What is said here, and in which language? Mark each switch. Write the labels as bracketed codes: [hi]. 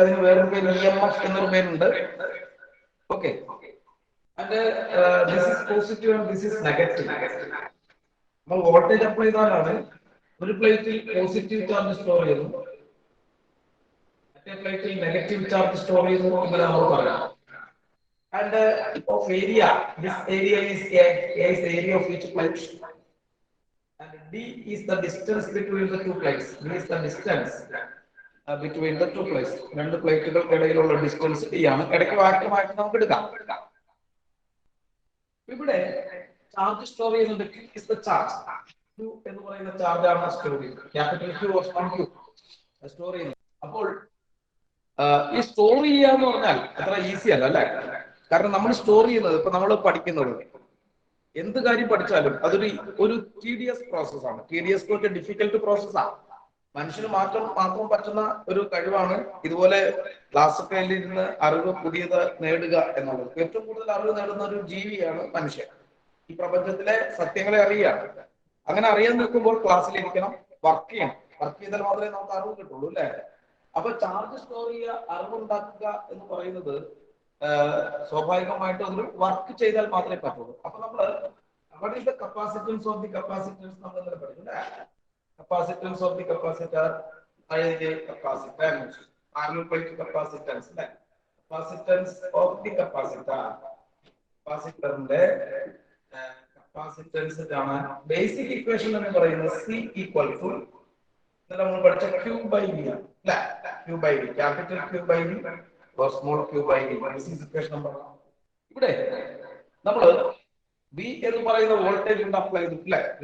[ml] അതിന് വേറൊരു പേര് EMF എന്നൊരു പേരുണ്ട്. Okay. [en] And this is positive and this is negative. [ml] നമ്മൾ വോൾട്ടേജ് അപ്ലൈ ചെയ്താലാണ് ഒരു പ്ലേറ്റിൽ പോസിറ്റീവ് ചാർജ് സ്റ്റോർ ചെയ്യുന്നു, മറ്റേ പ്ലേറ്റിൽ നെഗറ്റീവ് ചാർജ് സ്റ്റോർ ചെയ്യുന്നു എന്ന് നമ്മൾ പറയാം. [en] And of area, this area is area of each plate, and D is the distance between the two plates. D is the distance between the two plates. [ml] രണ്ട് പ്ലേറ്റുകൾക്കിടയിലുള്ള distance D ആണ്. ഇടയ്ക്ക് വാക്യമായിട്ട് നമുക്ക് എടുക്കാം. ഇവിടെ ചാർജ് സ്റ്റോർ ചെയ്യുന്നത് [en] Q is the charge. [ml] Q എന്ന് പറയുന്ന charge ആണ് സ്റ്റോർ ചെയ്യുന്നത്. Capital Q of Q store ചെയ്യുന്നത്. അപ്പോൾ ഈ സ്റ്റോർ ചെയ്യുക എന്ന് പറഞ്ഞാൽ അത്ര ഈസി അല്ല അല്ലേ? കാരണം നമ്മൾ സ്റ്റോർ ചെയ്യുന്നത് ഇപ്പൊ നമ്മൾ പഠിക്കുന്നത് എന്ത് കാര്യം പഠിച്ചാലും അതൊരു ടീഡിയസ് പ്രോസസ്സാണ്. ടീഡിയസ് എന്ന് വെച്ചാൽ ഡിഫിക്കൽട്ട് പ്രോസസ്സാണ്. മനുഷ്യന് മാത്രം പറ്റുന്ന ഒരു കഴിവാണ് ഇതുപോലെ ക്ലാസ്സൊക്കെ ഇരുന്ന് അറിവ് പുതിയത് നേടുക എന്നുള്ളത്. ഏറ്റവും കൂടുതൽ അറിവ് നേടുന്ന ഒരു ജീവിയാണ് മനുഷ്യൻ. ഈ പ്രപഞ്ചത്തിലെ സത്യങ്ങളെ അറിയുകയാണ്. അങ്ങനെ അറിയാൻ നിൽക്കുമ്പോൾ ക്ലാസ്സിലിരിക്കണം, വർക്ക് ചെയ്യണം. വർക്ക് ചെയ്താൽ മാത്രമേ നമുക്ക് അറിവ് കിട്ടുള്ളൂ അല്ലെ? അപ്പൊ ചാർജ് സ്റ്റോർ ചെയ്യുക, അറിവുണ്ടാക്കുക എന്ന് പറയുന്നത് സ്വാഭാവികമായിട്ട് ഒരു വർക്ക് ചെയ്താൽ മാത്രമേ പറ്റുള്ളൂ. അപ്പൊ നമ്മള് [en] what is the capacitance of the capacitors [ml] നമ്മൾ ഇന്നലെ പഠിച്ചു അല്ലേ? [en] capacitance of the capacitor, [ml] അതായത് [en] capacitance, parallel plate capacitance അല്ലേ? capacitance of the capacitor, [ml] കപ്പാസിറ്ററിന്റെ capacitance ആണ് ബേസിക് ഇക്വേഷൻ എന്ന് പറയുന്നത് C equal to നമ്മൾ പഠിച്ച Q by V അല്ലേ? [en] Q by V, capital Q by V or small q by v. This is equation number 1. [ml] ഇവിടെ നമ്മൾ V എന്ന് പറയുന്ന വോൾട്ടേജ് ഉണ്ട് അപ്ലൈ ചെയ്തിട്ടില്ലേ?